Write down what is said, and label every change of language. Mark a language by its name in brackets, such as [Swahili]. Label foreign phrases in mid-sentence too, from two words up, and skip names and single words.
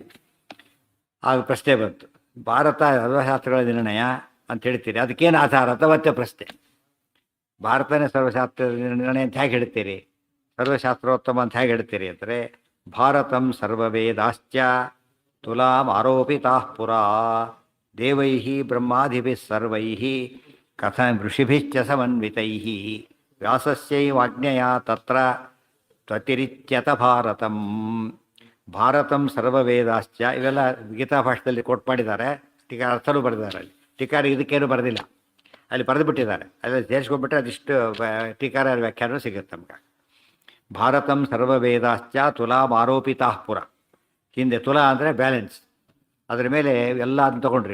[Kannada] ಆಗ ಪ್ರಶ್ನೆ ಬಂತು, ಭಾರತ ಸರ್ವಶಾಸ್ತ್ರಗಳ ನಿರ್ಣಯ ಅಂತ ಹೇಳ್ತೀರಿ, ಅದಕ್ಕೇನು ಆಧಾರ ಅಂತ ಮತ್ತೆ ಪ್ರಶ್ನೆ. ಭಾರತನೇ ಸರ್ವಶಾಸ್ತ್ರ ನಿರ್ಣಯ ಅಂತ ಹೇಗೆ ಹೇಳ್ತೀರಿ, ಸರ್ವಶಾಸ್ತ್ರೋತ್ತಮ ಅಂತ ಹೇಗೆ ಹೇಳ್ತೀರಿ ಅಂದರೆ, [Sanskrit] ಭಾರತಂ ಸರ್ವವೇದಾಶ್ಚ ತುಲಾಂ ಆರೋಪಿತಾಃ ಪುರಾ ದೇವೈಃ ಬ್ರಹ್ಮಾದಿಭಿಃ ಸರ್ವೈಃ ಕಥಂ ಋಷಿಭಿಶ್ಚ ಸಮನ್ವಿತೈಃ ವ್ಯಾಸಸ್ಯೈವಾಜ್ಞೆಯ ತತ್ರ ತ್ವತಿರಿಚ್ಯತ ಭಾರತಂ. ಭಾರತಂ ಸರ್ವವೇದಾಶ್ಚ [Kannada] ಇವೆಲ್ಲ ಗೀತಾ ಭಾಷೆಯಲ್ಲಿ ಕೋಟ್ ಮಾಡಿದ್ದಾರೆ. ಟೀಕಾರ ಅರ್ಥನೂ ಬರೆದಿದ್ದಾರೆ. ಅಲ್ಲಿ ಟೀಕಾರ ಇದಕ್ಕೇನು ಬರೆದಿಲ್ಲ, ಅಲ್ಲಿ ಬರೆದು ಬಿಟ್ಟಿದ್ದಾರೆ. ಅಲ್ಲಿ ಸೇರಿಸ್ಕೊಂಡ್ಬಿಟ್ರೆ ಅದಿಷ್ಟು ಟೀಕಾರ ವ್ಯಾಖ್ಯಾನ ಸಿಗುತ್ತೆ ನಮ್ಗೆ. [Sanskrit] ಭಾರತಂ ಸರ್ವವೇದಾಶ್ಚ ತುಲಾಂ ಆರೋಪಿತಾಃ ಪುರ, [Kannada] ಹಿಂದೆ ತುಲಾ ಅಂದರೆ ಬ್ಯಾಲೆನ್ಸ್, ಅದ್ರ ಮೇಲೆ ಎಲ್ಲ ಅಂತ ತೊಗೊಂಡ್ರಿ.